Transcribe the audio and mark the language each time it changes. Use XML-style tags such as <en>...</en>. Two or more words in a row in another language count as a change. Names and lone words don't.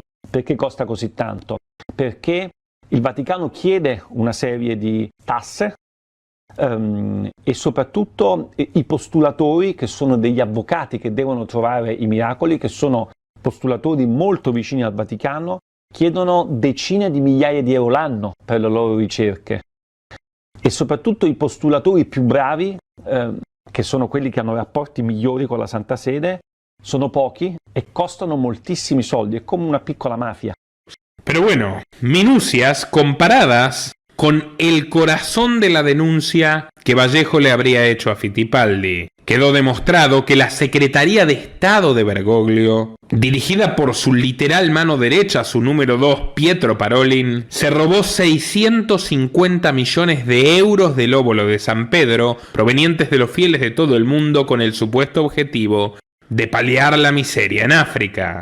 <it>Perché costa così tanto? Perché il Vaticano chiede una serie di tasse e soprattutto i postulatori, che sono degli avvocati che devono trovare i miracoli, che sono postulatori molto vicini al Vaticano, chiedono decine di migliaia di euro l'anno per le loro ricerche. E soprattutto i postulatori più bravi, che sono quelli che hanno rapporti migliori con la Santa Sede, sono pochi e costano moltissimi soldi, è come una piccola mafia.</it> <es>Pero bueno, minucias comparadas con el corazón de la denuncia que Vallejo le habría hecho a Fittipaldi. Quedó demostrado que la Secretaría de Estado de Bergoglio, dirigida por su literal mano derecha, su número 2, Pietro Parolin, se robó 650 millones de euros del óbolo de San Pedro, provenientes de los fieles de todo el mundo, con el supuesto objetivo de paliar la miseria en África.</es>